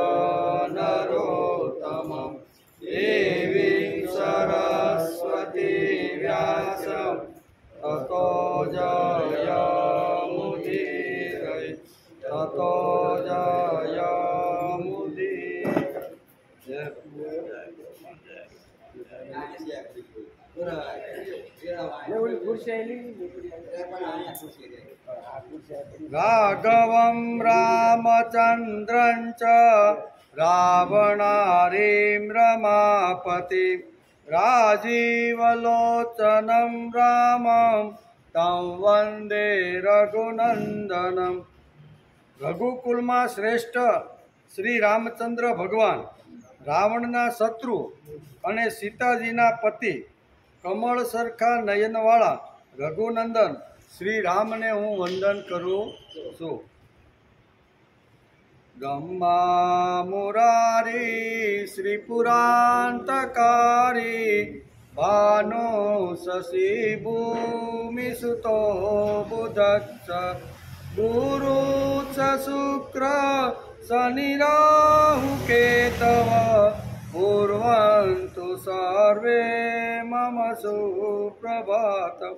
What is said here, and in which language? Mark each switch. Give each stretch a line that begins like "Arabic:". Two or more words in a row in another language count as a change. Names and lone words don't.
Sanskrit: नरोत्तमं देवीं सरस्वती व्यासं ततो जयमुदीरये ततो राघवं रामचन्द्रं च रावणारिं रमापतिं राजीवलोचनं रामं तं वन्दे रघुनन्दनं।
Gujarati: रघुकुलમાં શ્રેષ્ઠ શ્રી રામચંદ્ર ભગવાન રાવણના શત્રુ અને સીતાજીના પતિ કમળ સરખા નયનવાળા રઘુનંદન શ્રી રામને હું વંદન કરું છું।
Sanskrit: ब्रह्मा मुरारी श्री पुरांतकारी भानो शशी भूमि सुतो बुधच्छ गुरु च शुक्र शनि राहु केतव पूर्वंतु सर्वे मम सुप्रभातम।